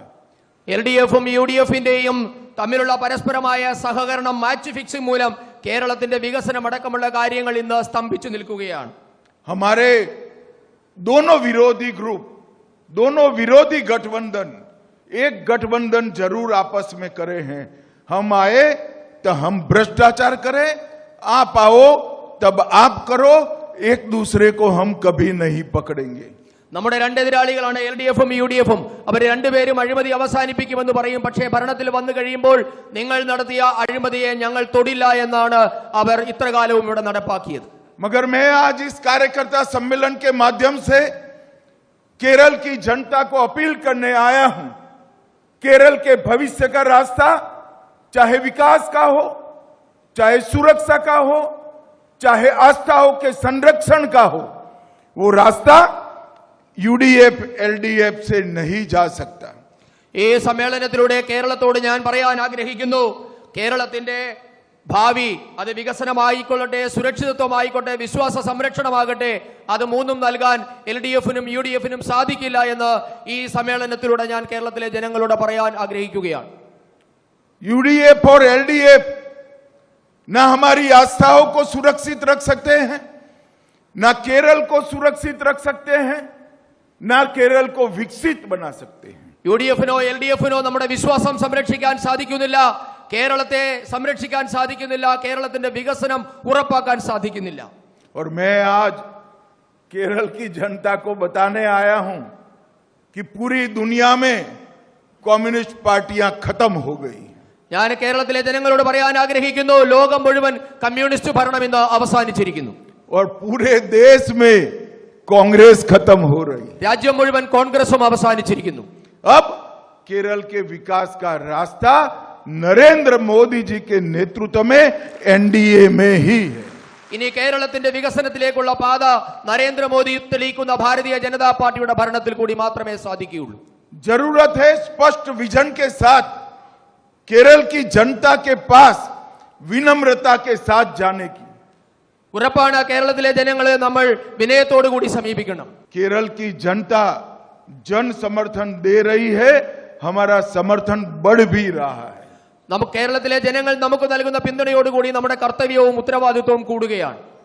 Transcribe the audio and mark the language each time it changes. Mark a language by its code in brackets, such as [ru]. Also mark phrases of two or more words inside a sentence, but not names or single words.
[ml] എൽഡിഎഫും യുഡിഎഫിന്റെയും തമ്മിലുള്ള പരസ്പരമായ സഹകരണം [en] match fixing [ml] മൂലം കേരളത്തിന്റെ വികസനം അടക്കമുള്ള കാര്യങ്ങൾ ഇന്ന് സ്തംഭിച്ചു നിൽക്കുകയാണ്। [hi] हमारे दोनों विरोधी ग्रुप, दोनों विरोधी गठबंधन एक गठबंधन जरूर आपस में करे हैं। हम आए तो हम भ्रष्टाचार करें, आप आओ तब आप करो, एक दूसरे को हम कभी नहीं पकड़ेंगे। [ml] നമ്മുടെ രണ്ട് എതിരാളികളാണ് എൽഡിഎഫും യുഡിഎഫും। അവർ രണ്ടുപേരും അഴിമതി അവസാനിപ്പിക്കുമെന്ന് പറയും, പക്ഷേ ഭരണത്തിൽ വന്നു കഴിയുമ്പോൾ നിങ്ങൾ നടത്തിയ അഴിമതിയെ ഞങ്ങൾ തൊടില്ല എന്നാണ് അവർ ഇത്രകാലവും ഇവിടെ നടപ്പാക്കിയത്। [hi] मगर मैं आज इस कार्यकर्ता सम्मेलन के माध्यम से केरल की जनता को अपील करने आया हूं। केरल के भविष्य का रास्ता चाहे विकास का हो, चाहे सुरक्षा का हो, चाहे आस्थाओं के संरक्षण का हो, वो रास्ता यूडीएफ एलडीएफ से नहीं जा सकता। [ml] ഈ സമ്മേളനത്തിലൂടെ കേരളത്തോട് ഞാൻ പറയാൻ ആഗ്രഹിക്കുന്നു, കേരളത്തിന്റെ ഭാവി അത് വികസനമായിക്കൊള്ളട്ടെ, സുരക്ഷിതത്വമായിക്കോട്ടെ, വിശ്വാസ സംരക്ഷണമാകട്ടെ, അത് മൂന്നും നൽകാൻ എൽഡിഎഫിനും യുഡിഎഫിനും സാധിക്കില്ല എന്ന് ഈ സമ്മേളനത്തിലൂടെ ഞാൻ കേരളത്തിലെ ജനങ്ങളോട് പറയാൻ ആഗ്രഹിക്കുകയാണ്। [hi] यूडीएफ और एलडीएफ न हमारी आस्थाओं को सुरक्षित रख सकते हैं, न केरल को सुरक्षित रख सकते हैं, न केरल को विकसित बना सकते हैं। [ml] യുഡിഎഫിനോ എൽഡിഎഫിനോ നമ്മുടെ വിശ്വാസം സംരക്ഷിക്കാൻ സാധിക്കുന്നില്ല, കേരളത്തെ സംരക്ഷിക്കാൻ സാധിക്കുന്നില്ല, കേരളത്തിന്റെ വികസനം ഉറപ്പാക്കാൻ സാധിക്കുന്നില്ല। [hi] और मैं आज केरल की जनता को बताने आया हूं कि पूरी दुनिया में कम्युनिस्ट पार्टियां खत्म हो गई। [ml] ഞാൻ കേരളത്തിലെ ജനങ്ങളോട് പറയാൻ ആഗ്രഹിക്കുന്നു, ലോകം മുഴുവൻ കമ്മ്യൂണിസ്റ്റ് ഭരണം ഇന്ന് അവസാനിച്ചിരിക്കുന്നു। [hi] और पूरे देश में कांग्रेस खत्म हो रही, [ml] രാജ്യം മുഴുവൻ കോൺഗ്രസും അവസാനിച്ചിരിക്കുന്നു। [hi] अब केरल के विकास का रास्ता नरेंद्र मोदी जी के नेतृत्व में एनडीए में ही है। [ml] ഇനി കേരളത്തിന്റെ വികസനത്തിലേക്കുള്ള പാത നരേന്ദ്രമോദി തെളിയിക്കുന്ന ഭാരതീയ ജനതാ പാർട്ടിയുടെ ഭരണത്തിൽ കൂടി മാത്രമേ സാധിക്കുകയുള്ളൂ। [hi] जरूरत है स्पष्ट विजन के साथ केरल की जनता के पास विनम्रता के साथ जाने की। [ml] ഉറപ്പാണ് കേരളത്തിലെ ജനങ്ങളെ നമ്മൾ വിനയത്തോടു കൂടി സമീപിക്കണം। [hi] केरल की जनता जन समर्थन दे रही है, हमारा समर्थन बढ़ भी रहा है। [ml] നമുക്ക് കേരളത്തിലെ ജനങ്ങൾ നമുക്ക് നൽകുന്ന പിന്തുണയോടുകൂടി നമ്മുടെ കർത്തവ്യവും ഉത്തരവാദിത്വവും കൂടുകയാണ്।